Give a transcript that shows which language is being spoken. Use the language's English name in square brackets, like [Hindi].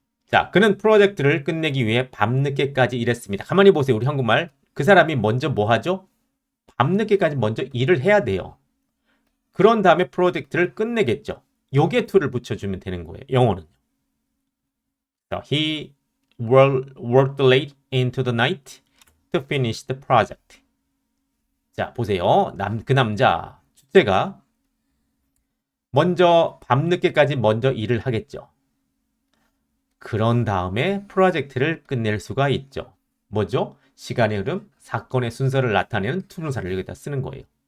[Korean] 자, 그는 프로젝트를 끝내기 위해 밤늦게까지 일했습니다. 가만히 보세요. 우리 한국말. 그 사람이 먼저 뭐 하죠? 밤늦게까지 먼저 일을 해야 돼요. 그런 다음에 프로젝트를 끝내겠죠. 요게 to를 붙여주면 되는 거예요. 영어는. [English] He worked late into the night to finish the project. [Korean] 자, 보세요. 그 남자, 주제가 먼저 밤늦게까지 먼저 일을 하겠죠. 그런 다음에 프로젝트를 끝낼 수가 있죠. 뭐죠? 시간의 흐름, 사건의 순서를 나타내는 투명사를 여기다 쓰는 거예요.